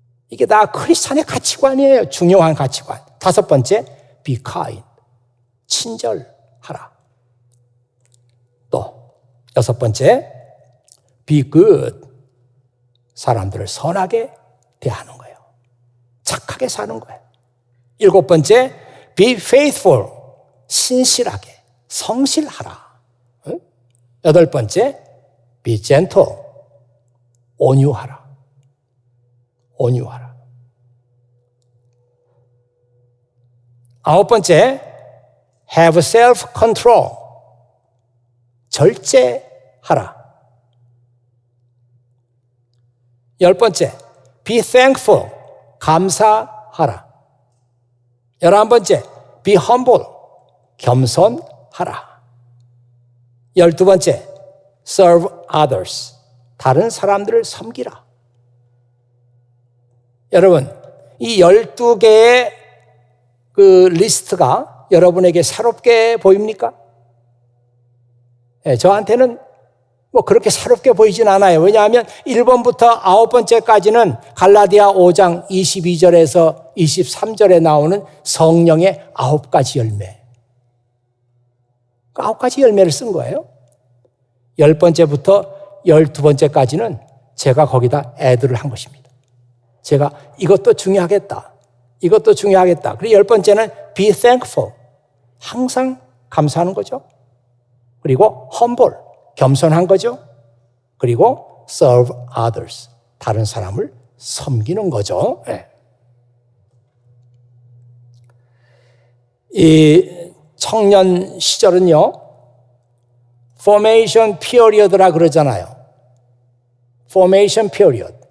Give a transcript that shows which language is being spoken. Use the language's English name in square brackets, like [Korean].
[Korean] 이게 다 크리스찬의 가치관이에요. 중요한 가치관. 5번째, [English] be kind, [Korean] 친절하라. 또 [English] 6번째, be good. [Korean] 사람들을 선하게 대하는 거예요. 착하게 사는 거예요. [English] 7번째, be faithful. [Korean] 신실하게, 성실하라. [English] 8번째, be gentle. [Korean] 온유하라. 온유하라. [English] 9번째, have self-control. [Korean] 절제하라. [English] 10번째, be thankful. [Korean] 감사하라. [English] 11번째, be humble. [Korean] 겸손하라. [English] 12번째, serve others. [Korean] 다른 사람들을 섬기라. 여러분, 이 12개의 그 리스트가 여러분에게 새롭게 보입니까? 네, 저한테는 뭐 그렇게 새롭게 보이진 않아요. 왜냐하면 1번부터 9번째까지는 갈라디아 5장 22절에서 23절에 나오는 성령의 9가지 열매. 그 9가지 열매를 쓴 거예요. 10번째부터 12번째까지는 제가 거기다 애들을 한 것입니다. 제가 이것도 중요하겠다. 이것도 중요하겠다. 그리고 10번째는 [English] be thankful. [Korean] 항상 감사하는 거죠. 그리고 humble. 겸손한 거죠. [English] 그리고 serve others. [Korean] 다른 사람을 섬기는 거죠. 네. 이 청년 시절은요, formation period라 그러잖아요. [English] formation period.